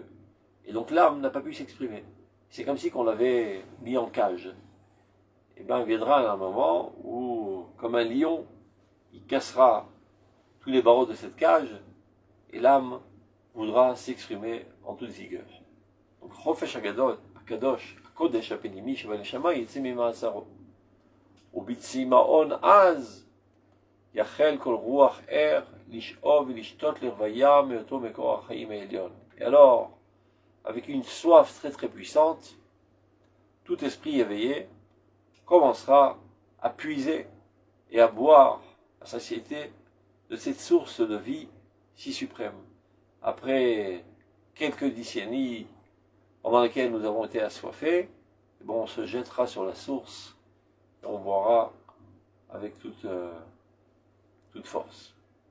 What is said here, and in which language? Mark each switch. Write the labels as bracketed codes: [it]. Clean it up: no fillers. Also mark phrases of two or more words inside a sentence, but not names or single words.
[fr] Et donc l'âme n'a pas pu s'exprimer. C'est comme si on l'avait mis en cage. Et bien il viendra un moment où, comme un lion, il cassera tous les barreaux de cette cage, et l'âme voudra s'exprimer en toute vigueur. Donc Donc, [he] חופש הקדוש, הקודש הפנימי שבנשמה יצא ממאסרו. ובצמאון עז יחל כל רוח ער לשאוב ולשתות לרוויה מאותו מקור החיים העליון. [fr] Et alors, avec une soif très très puissante, tout esprit éveillé commencera à puiser et à boire la satiété de cette source de vie si suprême. Après quelques décennies pendant lesquelles nous avons été assoiffés, bon, on se jettera sur la source et on boira avec toute force.